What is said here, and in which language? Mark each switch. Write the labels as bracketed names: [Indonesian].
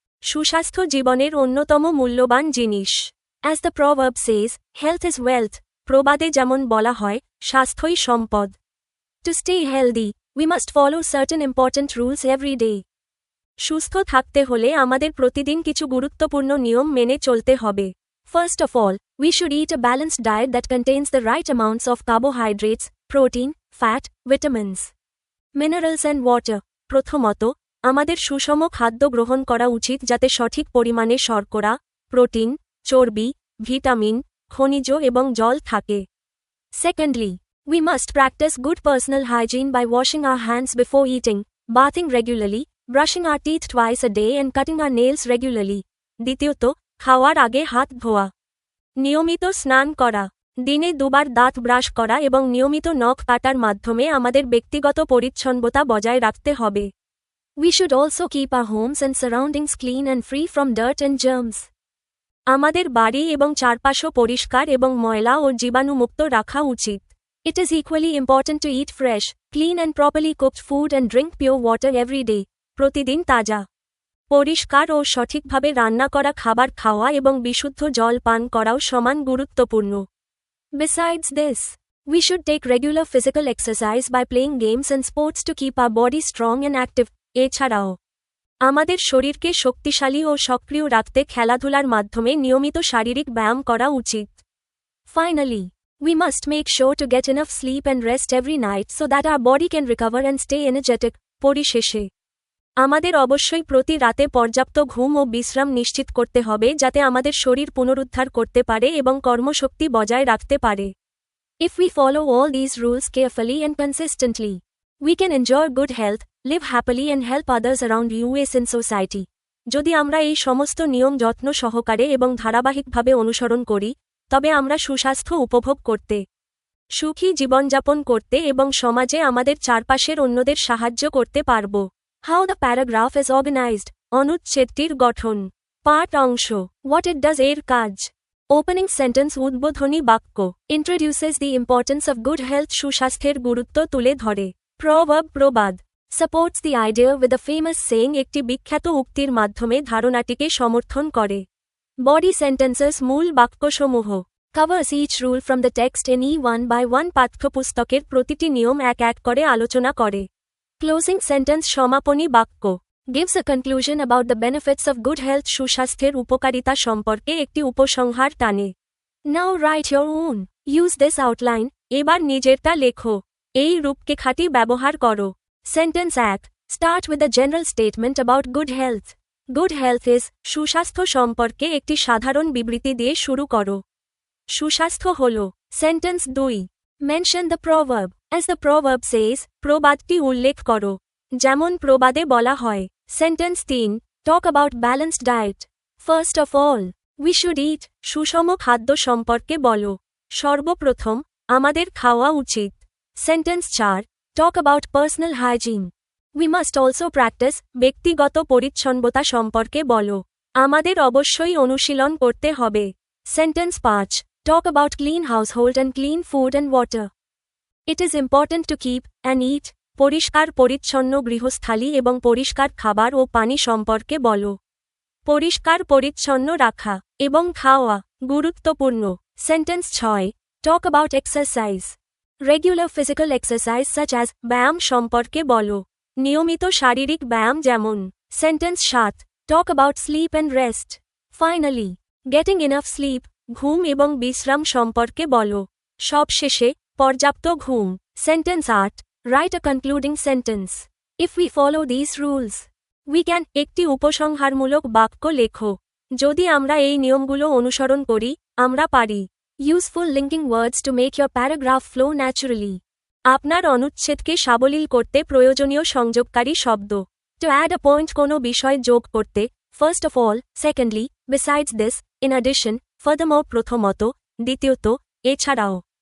[Bangla] সুস্বাস্থ্য জীবনের অন্যতম মূল্যবান জিনিস। [English] As the proverb says, health is wealth. [Bangla] প্রবাদে যেমন বলা হয়, স্বাস্থ্যই সম্পদ। [English] To stay healthy, we must follow certain important rules every day. [Bangla] সুস্থ থাকতে হলে আমাদের প্রতিদিন কিছু গুরুত্বপূর্ণ নিয়ম মেনে চলতে হবে। [English] First of all, we should eat a balanced diet that contains the right amounts of carbohydrates, protein, fat, vitamins, minerals and water. [Bangla] প্রথমত, আমাদের সুষম খাদ্য গ্রহণ করা উচিত যাতে সঠিক পরিমাণে শর্করা, প্রোটিন, চর্বি, ভিটামিন, খনিজ এবং জল থাকে। [English] Secondly, we must practice good personal hygiene by washing our hands before eating, bathing regularly, brushing our teeth twice a day and cutting our nails regularly. [Bangla] দ্বিতীয়ত, খাওয়ার আগে হাত ধোয়া, নিয়মিত স্নান করা, দিনে 2 বার দাঁত ব্রাশ করা এবং নিয়মিত নখ কাটার মাধ্যমে আমাদের ব্যক্তিগত পরিচ্ছন্নতা বজায় রাখতে হবে। [English] We should also keep our homes and surroundings clean and free from dirt and germs. [Bangla] আমাদের বাড়ি এবং চারপাশও পরিষ্কার এবং ময়লা ও জীবাণুমুক্ত রাখা উচিত। [English] It is equally important to eat fresh, clean and properly cooked food and drink pure water every day. [Bangla] প্রতিদিন তাজা, পরিষ্কার ও সঠিকভাবে রান্না করা খাবার খাওয়া এবং বিশুদ্ধ জল পান করাও সমান গুরুত্বপূর্ণ। [English] Besides this, We should take regular physical exercise by playing games and sports to keep our body strong and active. [Bangla] এছাড়াও আমাদের শরীরকে শক্তিশালী ও সক্রিয় রাখতে খেলাধুলার মাধ্যমে নিয়মিত শারীরিক ব্যায়াম করা উচিত। [English] Finally, we must make sure to get enough sleep and rest every night so that our body can recover and stay energetic. [Bangla] পরিশেষে আমাদের অবশ্যই প্রতি রাতে পর্যাপ্ত ঘুম ও বিশ্রাম নিশ্চিত করতে হবে যাতে আমাদের শরীর পুনরুদ্ধার করতে পারে এবং কর্মশক্তি বজায় রাখতে পারে। [English] If we follow all these rules carefully and consistently, we can enjoy good health, live happily and help others around us in society. [Bangla] যদি আমরা এই সমস্ত নিয়ম যত্ন সহকারে এবং ধারাবাহিকভাবে অনুসরণ করি, তবে আমরা সুস্বাস্থ্য উপভোগ করতে, সুখী জীবনযাপন করতে এবং সমাজে আমাদের চারপাশের অন্যদের সাহায্য করতে পারব। [English] How the paragraph is organized. [Bangla] অনুচ্ছেদটির গঠন। পাঠ অংশ। [English] What it does [Bangla] এর কাজ। [English] Opening sentence [Bangla] উদ্বোধনী বাক্য। [English] Introduces the importance of good health [Bangla] সুস্বাস্থ্যের গুরুত্ব তুলে ধরে। [English] Proverb [Bangla] প্রবাদ। [English] Supports the idea with a famous saying [Bangla] একটি বিখ্যাত উক্তির মাধ্যমে ধারণাটিকে সমর্থন করে। [English] Body sentences [Bangla] মূল বাক্যসমূহ। [English] Covers each rule from the text in one-by-one [Bangla] পাঠ্যপুস্তকের প্রতিটি নিয়ম এক এক করে আলোচনা করে। [English] Closing sentence [Bangla] সমাপনী বাক্য। [English] Gives a conclusion about the benefits of good health [Bangla] সুস্বাস্থ্যের উপকারিতা সম্পর্কে একটি উপসংহার টানে। [English] Now write your own. Use this outline. [Bangla] এবার নিজেরটা লেখো। এই রূপরেখাটি ব্যবহার করো। [English] Sentence 1. Start with a general statement about good health. Good health is [Bangla] সুস্বাস্থ্য সম্পর্কে একটি সাধারণ বিবৃতি দিয়ে শুরু করো। সুস্বাস্থ্য হল। [English] Sentence 2. Mention the proverb. As the proverb says, [Bangla] প্রবাদটি উল্লেখ করো। যেমন প্রবাদে বলা হয়। [English] Sentence 3. Talk about balanced diet. First of all, we should eat. [Bangla] সুষম খাদ্য সম্পর্কে বলো। সর্বপ্রথম আমাদের খাওয়া উচিত। [English] Sentence 4. Talk about personal hygiene. We must also practice. [Bangla] ব্যক্তিগত পরিচ্ছন্নতা সম্পর্কে বলো। আমাদের অবশ্যই অনুশীলন করতে হবে। [English] Sentence 5. Talk about clean household and clean food and water. It is important to keep and eat. [Bangla] পরিষ্কার পরিচ্ছন্ন গৃহস্থালী এবং পরিষ্কার খাবার ও পানি সম্পর্কে বলো। পরিষ্কার পরিচ্ছন্ন রাখা এবং খাওয়া গুরুত্বপূর্ণ। [English] Sentence 6. Talk about exercise. Regular physical exercise such as [Bangla] ব্যায়াম সম্পর্কে বলো। নিয়মিত শারীরিক ব্যায়াম যেমন। [English] Sentence 7. Talk about sleep and rest. Finally, getting enough sleep. [Bangla] ঘুম এবং বিশ্রাম সম্পর্কে বলো। সবশেষে পর্যাপ্ত ঘুম। [English] Sentence 8. Write a concluding sentence. If we follow these rules, we can. [Bangla] একটি উপসংহারমূলক বাক্য লেখো। যদি আমরা এই নিয়মগুলো অনুসরণ করি, আমরা পারি। [English] Useful linking words to make your paragraph flow naturally. [Bangla] আপনার অনুচ্ছেদকে সাবলীল করতে প্রয়োজনীয় সংযোগকারী শব্দ। [English] To add a point [Bangla] কোনো বিষয় যোগ করতে। [English] First of all, secondly, besides this, in addition, furthermore [Bangla] প্রথমত, দ্বিতীয়ত, এছাড়াও।